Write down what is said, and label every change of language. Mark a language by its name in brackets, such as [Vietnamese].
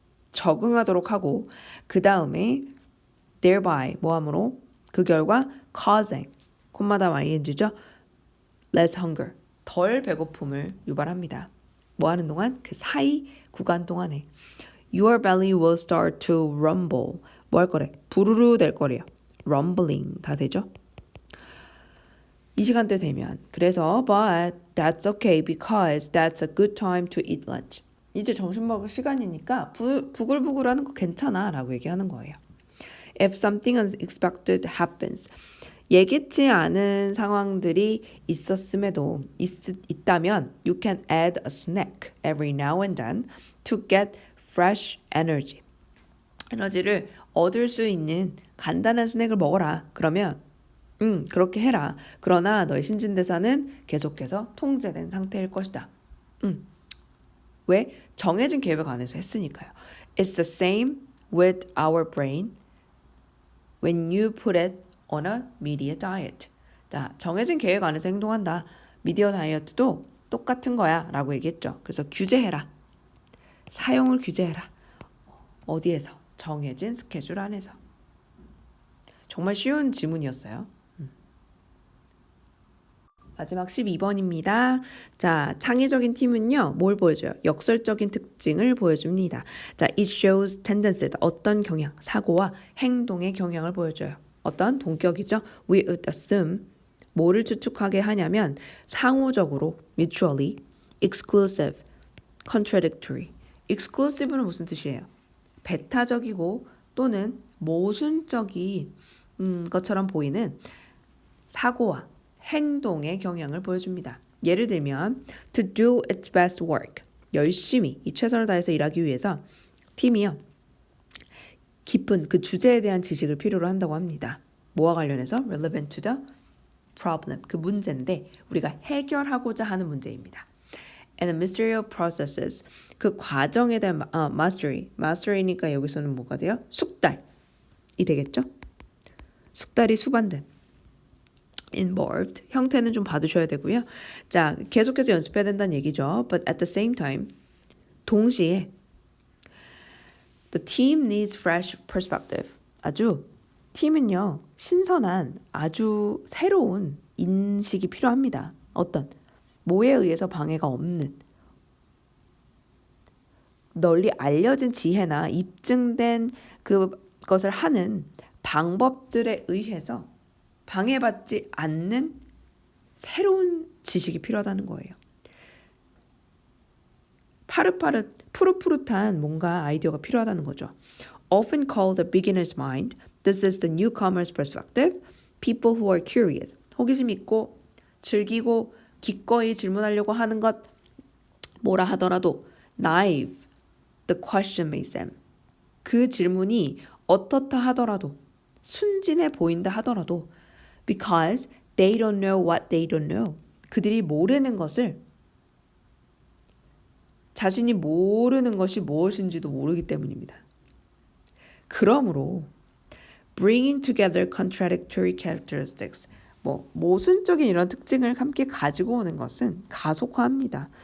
[Korean] 적응하도록 하고 그 다음에 thereby 뭐함으로 그 결과 causing 콤마다 ing죠. [English] less hunger [Korean] 덜 배고픔을 유발합니다. 뭐 하는 동안? 그 사이 구간 동안에 [English] your belly will start to rumble [Korean] 뭐 할 거래? 부르르 될 거래요. rumbling 다 되죠? 이 시간대 되면 그래서 [English] but that's okay because that's a good time to eat lunch. [Korean] 이제 점심 먹을 시간이니까 부글부글하는 거 괜찮아 라고 얘기하는 거예요. [English] If something unexpected happens, [Korean] 예기치 않은 상황들이 있었음에도 있다면 [English] you can add a snack every now and then to get fresh energy. [Korean] 에너지를 얻을 수 있는 간단한 스낵을 먹어라. 그러면 그렇게 해라. 그러나 너의 신진대사는 계속해서 통제된 상태일 것이다. 왜? 정해진 계획 안에서 했으니까요. [English] It's the same with our brain when you put it on a media diet. [Korean] 자, 정해진 계획 안에서 행동한다. 미디어 다이어트도 똑같은 거야 라고 얘기했죠. 그래서 규제해라. 사용을 규제해라. 어디에서? 정해진 스케줄 안에서. 정말 쉬운 지문이었어요. 마지막 12번입니다. 자, 창의적인 팀은요, 뭘 보여줘요? 역설적인 특징을 보여줍니다. 자, [English] it shows tendencies, [Korean] 어떤 경향, 사고와 행동의 경향을 보여줘요. 어떤 동격이죠? [English] We would assume, [Korean] 뭐를 추측하게 하냐면 상호적으로, [English] mutually, exclusive, contradictory. [Korean] exclusive는 무슨 뜻이에요? 배타적이고 또는 모순적인 것처럼 보이는 사고와 행동의 경향을 보여줍니다. 예를 들면 [English] to do its best work, [Korean] 열심히 이 최선을 다해서 일하기 위해서 팀이요. 깊은 그 주제에 대한 지식을 필요로 한다고 합니다. 뭐와 관련해서? [English] relevant to the problem, [Korean] 그 문제인데 우리가 해결하고자 하는 문제입니다. [English] And the ministerial processes, [Korean] 그 과정에 대한 mastery니까 여기서는 뭐가 돼요? 숙달이 되겠죠? 숙달이 수반된 involved, 형태는 좀 봐두셔야 되고요. 자, 계속해서 연습해야 된다는 얘기죠. [English] But at the same time, 동시에 the team needs fresh perspective. [Korean] 아주 팀은요, 신선한 아주 새로운 인식이 필요합니다. 어떤? 뭐에 의해서 방해가 없는 널리 알려진 지혜나 입증된 그것을 하는 방법들에 의해서 방해받지 않는 새로운 지식이 필요하다는 거예요. 푸릇푸릇한 뭔가 아이디어가 필요하다는 거죠. [English] Often called the beginner's mind, this is the newcomer's perspective. People who are curious, [Korean] 호기심 있고 즐기고 기꺼이 질문하려고 하는 것 뭐라 하더라도 [English] naive, the question makes them. [Korean] 그 질문이 어떻다 하더라도 순진해 보인다 하더라도 [English] because they don't know [Korean] what they don't know. 그들이 모르는 것을 자신이 모르는 것이 무엇인지도 모르기 때문입니다. 그러므로 [English] bringing together contradictory characteristics [Korean] 모순적인 이런 특징을 함께 가지고 오는 것은 가속화합니다.